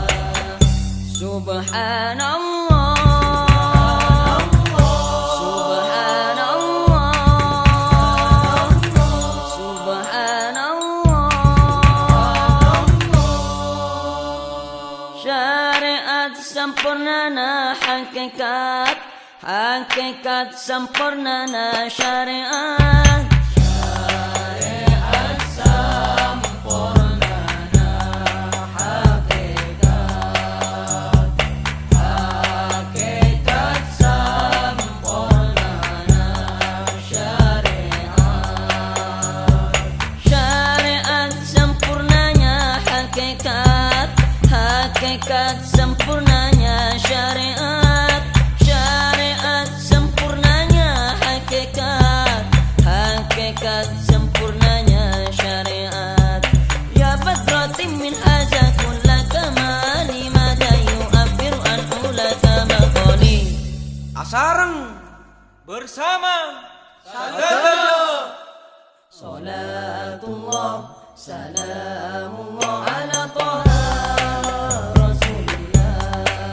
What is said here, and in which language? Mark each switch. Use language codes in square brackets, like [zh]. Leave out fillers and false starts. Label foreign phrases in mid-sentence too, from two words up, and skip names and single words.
[ar] Subhanallah, subhanallah, subhanallah. [id] Syariat sempurnana hakikat, hakikat sempurnana syariat. Syariat sempurnana hakikat, hakikat sempurnana syariat. Syariat sempurnanya hakikat, hakikat sempurnanya syariat. Syariat sempurnanya hakikat, hakikat sempurnanya syariat. [ar] Ya badratin min haza kulla kamali mada yu'abbiru an ulaka [id] Asareng bersama Sadada. [ar] Salatullah, salamullah ala Taha Rasulillah.